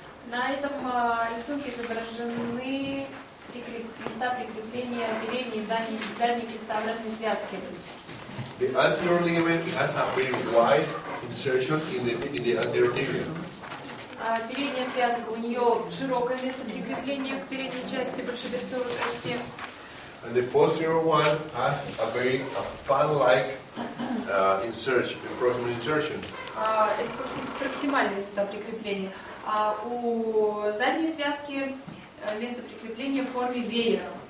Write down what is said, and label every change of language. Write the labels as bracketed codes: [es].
[ru] На этом рисунке изображены места прикрепления передней и задней крестообразной связки. [en] The anterior ligament has a very wide insertion in the anterior tibia. [ru] Передняя связка, у нее широкое место прикрепления к передней части большеберцовой кости. [en] And the posterior one has a very fan-like insertion, proximal insertion. [ru] Это проксимальные места прикрепления. А у задней связки место прикрепления в форме веера.